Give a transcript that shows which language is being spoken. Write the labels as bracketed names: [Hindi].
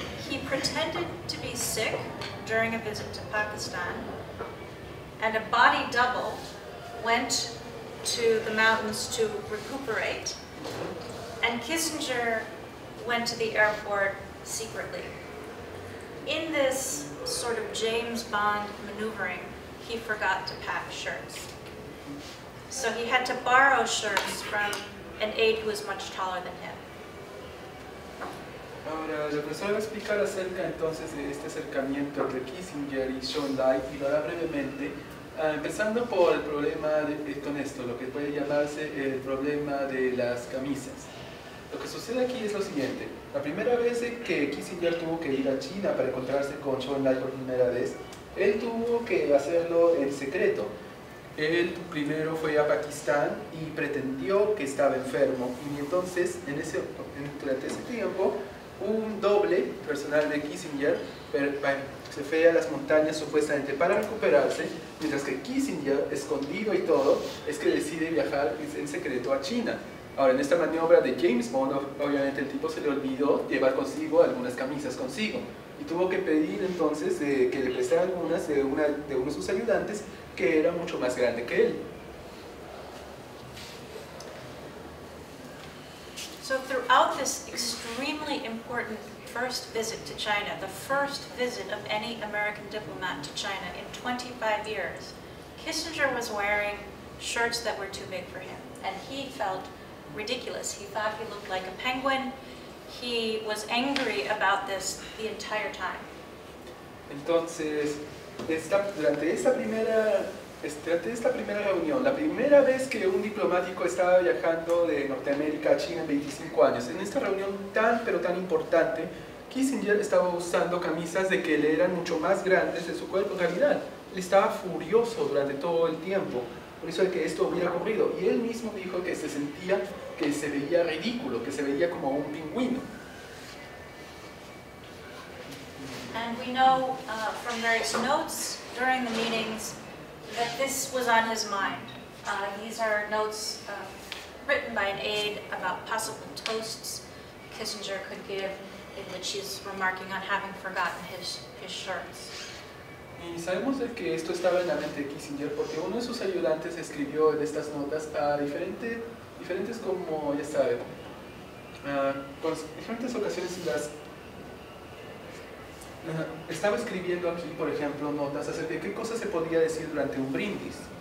[English] He pretended to be sick during a visit to Pakistan, and a body double went to the mountains to recuperate, and Kissinger went to the airport secretly. In this sort of James Bond maneuvering, he forgot to pack shirts. So he had to borrow shirts from an aide who was much taller than him. [Spanish] Ahora, el profesor va a explicar acerca entonces de este acercamiento entre Kissinger y Zhou Enlai y lo hará brevemente, empezando por el problema con esto, lo que puede llamarse el problema de las camisas. Lo que sucede aquí es lo siguiente: la primera vez que Kissinger tuvo que ir a China para encontrarse con Zhou Enlai por primera vez, él tuvo que hacerlo en secreto. Él primero fue a Pakistán y pretendió que estaba enfermo, y entonces durante ese tiempo un doble personal de Kissinger se fue a las montañas supuestamente para recuperarse, mientras que Kissinger, escondido y todo, es que decide viajar en secreto a China. Ahora, en esta maniobra de James Bond, obviamente el tipo se le olvidó llevar consigo algunas camisas consigo, y tuvo que pedir entonces que le prestara algunas de uno de sus ayudantes, que era mucho más grande que él. [English] So throughout this extremely important first visit to China, the first visit of any American diplomat to China in 25 years, Kissinger was wearing shirts that were too big for him, and he felt ridiculous. He thought he looked like a penguin. He was angry about this the entire time. [Spanish] Entonces, durante esta primera reunión, la primera vez que un diplomático estaba viajando de Norteamérica a China en 25 años, en esta reunión pero tan importante, Kissinger estaba usando camisas de que le eran mucho más grandes de su cuerpo. En realidad, él estaba furioso durante todo el tiempo. por eso de que esto hubiera ocurrido. Y él mismo dijo que se sentía que se veía ridículo, que se veía como un pingüino. [English] And we know from various notes during the meetings that this was on his mind. These are notes written by an aide about possible toasts Kissinger could give, in which he's remarking on having forgotten his shirts. [Spanish] Y sabemos de que esto estaba en la mente de Kissinger porque uno de sus ayudantes escribió en estas notas a diferentes como ya saben, con diferentes ocasiones en las estaba escribiendo aquí, por ejemplo, notas acerca de qué cosas se podía decir durante un brindis.